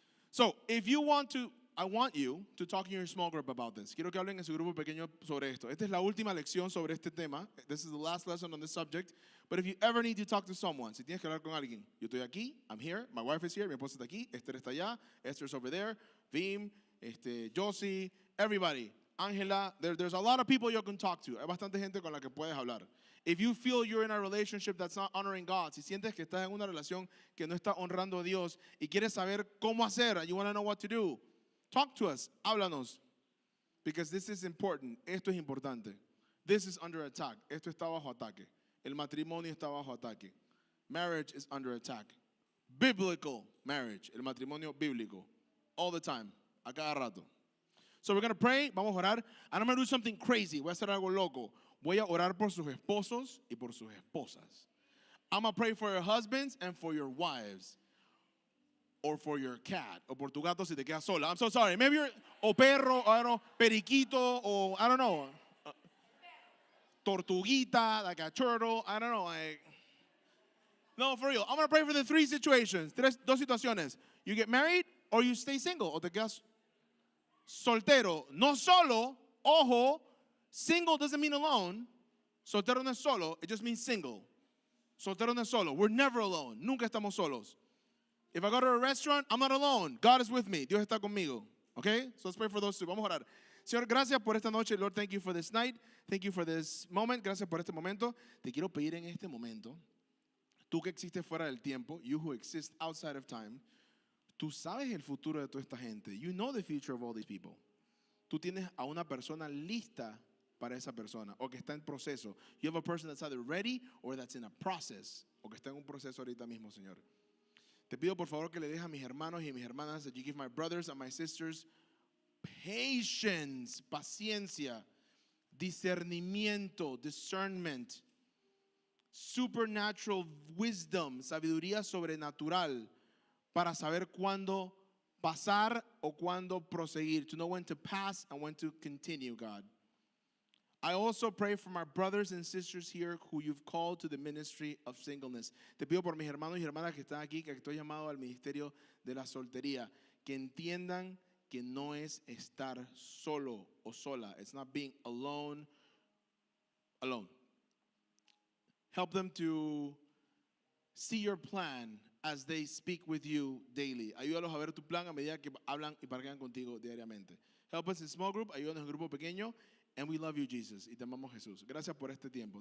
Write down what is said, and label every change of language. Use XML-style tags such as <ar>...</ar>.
<en>So, if you want to, I want you to talk in your small group about this.</en> <es>Quiero que hablen en su grupo pequeño sobre esto. Esta es la última lección sobre este tema.</es> <en>This is the last lesson on this subject. But if you ever need to talk to someone,</en> <es>si tienes que hablar con alguien, yo estoy aquí,</es> <en>I'm here, my wife is here,</en> <es>mi esposa está aquí, Esther está allá,</es> <en>Esther's over there, Vim, Josie, everybody, Angela, there's a lot of people you can talk to.</en> <es>Hay bastante gente con la que puedes hablar.</es> <en>If you feel you're in a relationship that's not honoring God,</en> <es>si sientes que estás en una relación que no está honrando a Dios y quieres saber cómo hacer,</es> <en>you want to know what to do, talk to us,</en> <es>háblanos.</es> <en>Because this is important.</en> <es>Esto es importante.</es> <en>This is under attack.</en> <es>Esto está bajo ataque. El matrimonio está bajo ataque.</es> <en>Marriage is under attack. Biblical marriage.</en> <es>El matrimonio bíblico.</es> <en>All the time.</en> <es>A cada rato.</es> <en>So we're going to pray.</en> <es>Vamos a orar.</es> <en>And I'm going to do something crazy.</en> <es>Voy a hacer algo loco. Voy a orar por sus esposos y por sus esposas.</es> <en>I'm going to pray for your husbands and for your wives. Or for your cat.</en> <es>O por tu gato si te quedas sola.</es> <en>I'm so sorry. Maybe you're,</en> <es>o perro, I don't know, periquito, o I don't know.</es> <en>Tortuguita, like a turtle, I don't know. Like, no, for real. I'm going to pray for the three situations.</en> <es>Dos situaciones.</es> <en>You get married or you stay single.</en> <es>O te quedas soltero. No solo, ojo,</es> <en>single doesn't mean alone.</en> <es>Soltero no es solo,</es> <en>it just means single.</en> <es>Soltero no es solo.</es> <en>We're never alone.</en> <es>Nunca estamos solos.</es> <en>If I go to a restaurant, I'm not alone. God is with me.</en> <es>Dios está conmigo.</es> <en>Okay? So let's pray for those two.</en> <es>Vamos a orar. Señor, gracias por esta noche.</es> <en>Lord, thank you for this night. Thank you for this moment.</en> <es>Gracias por este momento. Te quiero pedir en este momento, tú que existes fuera del tiempo,</es> <en>you who exist outside of time,</en> <es>tú sabes el futuro de toda esta gente.</es> <en>You know the future of all these people.</en> <es>Tú tienes a una persona lista para esa persona o que está en proceso.</es> <en>You have a person that's either ready or that's in a process</en> <es>o que está en un proceso ahorita mismo, Señor. Te pido por favor que le dejes a mis hermanos y a mis hermanas,</es> <en>that you give my brothers and my sisters patience,</en> <es>paciencia, discernimiento, discernment,</es> <en>supernatural wisdom,</en> <es>sabiduría sobrenatural para saber cuándo pasar o cuándo proseguir,</es> <en>to know when to pass and when to continue, God. I also pray for my brothers and sisters here who you've called to the ministry of singleness.</en> <es>Te pido por mis hermanos y hermanas que están aquí, que estoy llamado al ministerio de la soltería, que entiendan que no es estar solo o sola.</es> <en>It's not being alone. Help them to see your plan as they speak with you daily.</en> <es>Ayúdalos a ver tu plan a medida que hablan y parquean contigo diariamente.</es> <en>Help us in small group.</en> <es>Ayúdanos en grupo pequeño.</es> <en>And we love you, Jesus.</en> <es>Y te amamos, Jesús. Gracias por este tiempo.</es>